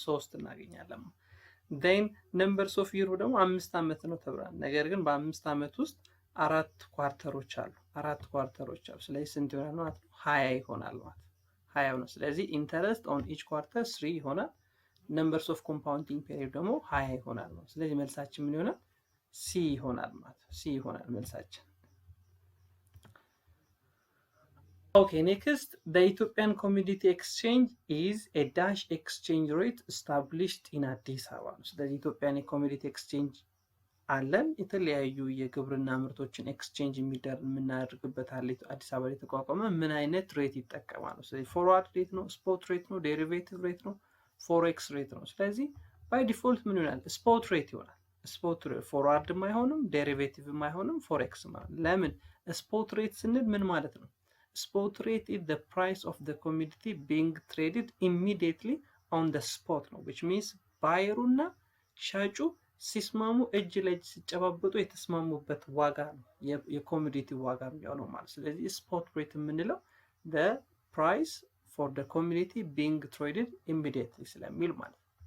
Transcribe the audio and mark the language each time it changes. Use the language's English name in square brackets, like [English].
[Amharic] 3 እናገኛለን። then numbers of year ደግሞ 5 አመት ነው ተብሏል። ነገር ግን በ5 አመት ውስጥ 4 ኳርተሮች አሉ። ስለዚህ ስንት ይሆናል ማለት ነው? 20 ይሆናል ማለት 20 ነው። ስለዚህ ኢንተረስት on each quarter 3 ይሆናል። numbers of compounding period ደግሞ 20 ይሆናል ማለት። ስለዚህ መልሳችን ምን ይሆናል? ሲ ይሆናል ማለት ነው። ሲ ይሆናል መልሳችን። [English] Okay, next, the Ethiopian Commodity Exchange is a dash exchange rate established in Addis Ababa. [Amharic] So the Ethiopian Commodity Exchange አለን የተለያዩ የግብርና ምርቶችን ኤክስቼንጅ የምናደርግበት አዲስ አበባ ላይ ተቋቋመ። ምን አይነት ሬት ይጠቀማሉ? ስለዚህ ፎርዋርድ ሬት ነው፣ ስፖት ሬት ነው፣ ዴሪቬቲቭ ሬት ነው፣ ፎሬክስ ሬት ነው። ስለዚህ ባይ ዲፎልት ምን ይሆናል? ስፖት ሬት ይሆናል። ስፖት ሬት ፎርዋርድም አይሆንም፣ ዴሪቬቲቭም አይሆንም፣ ፎሬክስም አይሆንም። ለምን? ስፖት ሬት ስንል ምን ማለት ነው? [English] Spot rate is the price of the commodity being traded immediately on the spot ነው, which means [Amharic] ባየሩና ሻጩ ሲስማሙ እጅ ለእጅ ሲጨባበጡ የተስማሙበት ዋጋ ነው የኮሞዲቲ ዋጋ የሚሆነው ማለት። [English] ስለዚህ spot rate የምንለው the price for the commodity being traded immediately ስለሚል ማለት።